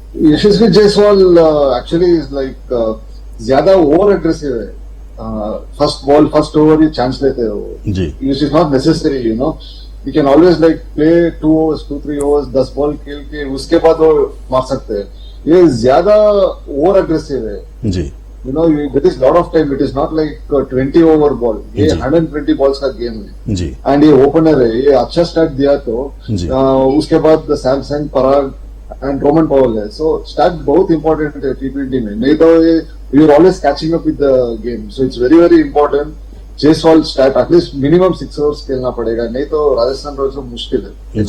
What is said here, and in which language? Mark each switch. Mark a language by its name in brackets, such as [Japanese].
[Hindi] Yashasvi Jaiswal actually is like ज्यादा over aggressive है। First ball first over ही chance लेते हैं वो जी। [English] it is not necessary, you can always like play 2 overs 2-3 overs 10 ball [Hindi] खेल के उसके बाद वो मार सकते हैं। ये ज्यादा ओवर एग्रेसिव है जी। [English] there is lot of time, it is not like 20 over ball, [Hindi] ये 120 बॉल्स का गेम है जी। एंड ये ओपनर है, ये अच्छा स्टार्ट दिया तो जी। उसके बाद Samsung, Parag and Roman Powell है। सो स्टार्ट बहुत इंपॉर्टेंट है T20 में, नहीं तो ये [English] We are always catching up with the game. [Hindi] So [English] it's very very important [Hindi] Jaiswal start, at least minimum 6 overs खेलना पड़ेगा, नहीं तो राजस्थान रॉयल्स को मुश्किल है